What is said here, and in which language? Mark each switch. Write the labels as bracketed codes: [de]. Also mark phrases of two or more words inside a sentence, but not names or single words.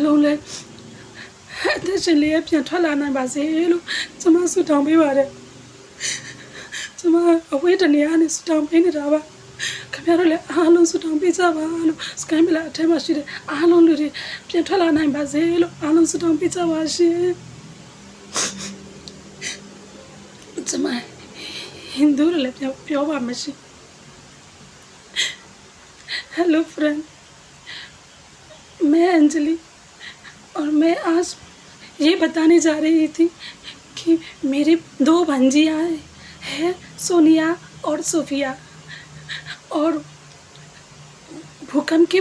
[my] လုံးလည်းအသက်ရှင်လေးပြန်ထွက်လာနိုင်ပါစေလို့ကျမဆုတောင်းပေးပါတယ်ကျမအဝေးတနေရာနဲ့ဆုတောင်းပေးနေတာပါခင်ဗျားတို့လည်းအားလုံးဆုတောင်းပေးကြပါလို့စကိုင်းဗီလာအထက်မှာရှိတဲ့အားလုံးလူတွေပြန်ထွက်လာနိုင်ပါစေလို့အားလုံးဆုတောင်းပေးကြပါရှင် ကျမဟိန္ဒူလည်းပြောပါမရှိ [en] Hello friend [hi] मैं अंजलि और मैं आज ये बताने जा रही थी कि मेरी 2 भांजियाँ हैं सोनिया और सोफिया और भूकंप की